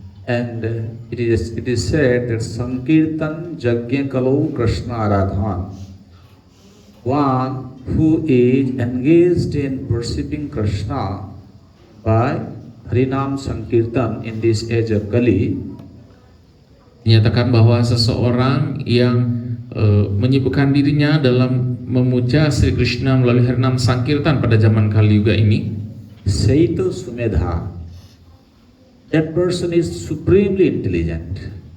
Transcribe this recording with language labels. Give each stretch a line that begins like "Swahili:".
English: And it is said that
Sanskrit: Sankirtan Yajna Kalau Krishna Aradhan.
English: One who is engaged in worshipping Krishna by Harinam Sankirtan in this age of Kali,
Indonesian: Dinyatakan bahwa seseorang yang menyibukkan dirinya dalam memuja Sri Krishna melalui Harinam Sankirtan pada zaman Kali Yuga ini,
Sanskrit: Saito Sumedha,
English: that person is supremely intelligent.